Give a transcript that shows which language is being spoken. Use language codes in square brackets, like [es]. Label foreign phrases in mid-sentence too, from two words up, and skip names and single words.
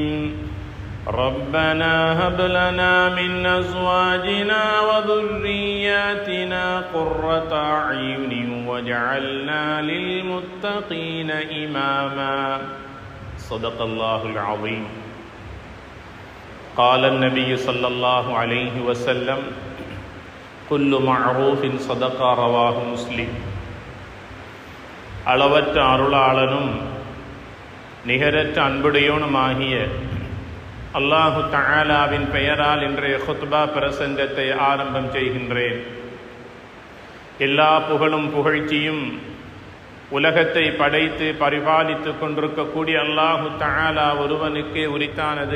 [ar] ربنا هب لنا من أزواجنا وذرياتنا قرة أعين واجعلنا للمتقين إماما. صدق الله العظيم. قال النبي صلى الله عليه وسلم: كل معروف صدقة. رواه مسلم. [ta] அளவற்ற அருளாளனும் நிகரற்ற அன்புடையோனுமாகிய அல்லாஹு தஆலாவின் பெயரால் இன்றைய குத்பா பிரசங்கத்தை ஆரம்பம் செய்கின்றேன். எல்லா புகழும் புகழ்ச்சியும் உலகத்தை படைத்து பரிபாலித்து கொண்டிருக்கக்கூடிய அல்லாஹு தஆலா ஒருவனுக்கே உரித்தானது.